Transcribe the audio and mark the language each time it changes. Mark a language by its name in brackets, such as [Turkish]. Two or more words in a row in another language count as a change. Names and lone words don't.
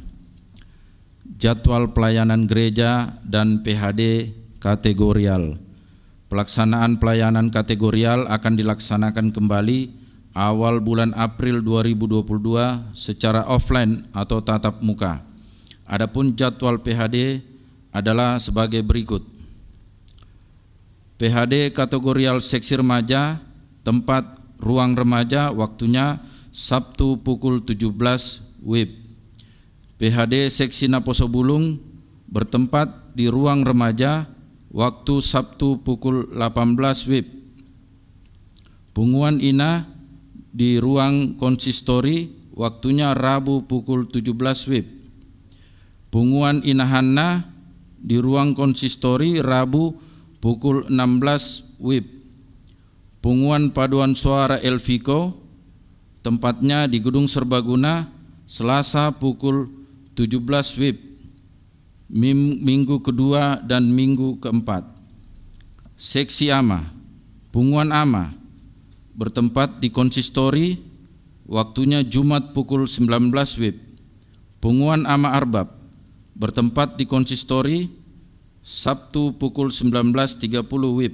[Indonesian] Jadwal pelayanan gereja dan PHD kategorial. Pelaksanaan pelayanan kategorial akan dilaksanakan kembali awal bulan April 2022 secara offline atau tatap muka. Adapun jadwal PHD adalah sebagai berikut. PHD kategorial seksi remaja, tempat ruang remaja, waktunya Sabtu pukul 17 WIB. PHD seksi Naposo Bulung bertempat di ruang remaja, waktu Sabtu pukul 18 WIB. Punguan Ina di ruang konsistori, waktunya Rabu pukul 17 WIB. Punguan Ina Hanna di ruang konsistori, Rabu pukul 16 WIB. Punguan Paduan Suara Elviko, tempatnya di Gedung Serbaguna, Selasa pukul 17 WIB. Minggu kedua dan minggu keempat. Seksi Ama, Punguan Ama bertempat di konsistori, waktunya Jumat pukul 19 WIB. Punguan Ama Arbab bertempat di konsistori, Sabtu pukul 19.30 WIB.